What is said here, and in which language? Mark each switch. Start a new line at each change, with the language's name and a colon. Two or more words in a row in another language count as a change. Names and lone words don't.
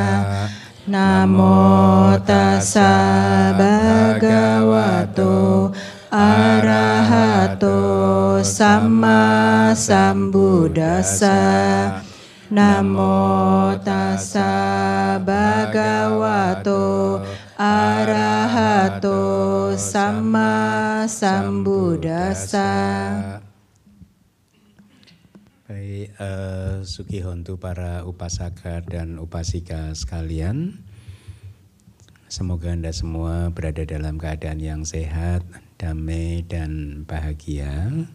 Pali: Namo Tassa Bhagavato Arahato Sama Sambuddhassa. Namo Tassa Bhagavato Arahato Sama Sambuddhassa.
Indonesian: Baik, Sukihontu para upasaka dan upasika sekalian, semoga Anda semua berada dalam keadaan yang sehat, damai, dan bahagia.